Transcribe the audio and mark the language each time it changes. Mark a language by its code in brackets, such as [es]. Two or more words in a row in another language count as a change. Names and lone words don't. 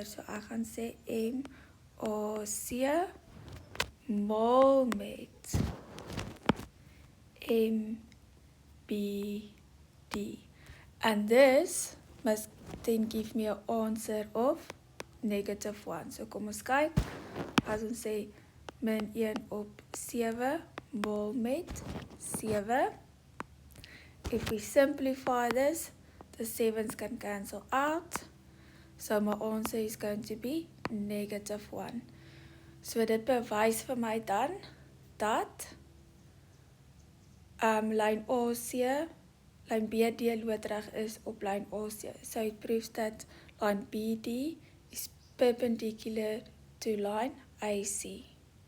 [en] So I can say MAC [af] mol met [en] MBD. And this must then give me an answer of -1. [af] So kom ons kyk. As ons sê -1 op 7 mol met 7. [en] If we simplify this, the 7's can cancel out. So my answer is going to be -1. [af] So dit bewys vir my dan dat lyn AC, lyn BD loodreg is op lyn AC. [en] So it proves that line BD is perpendicular to line AC.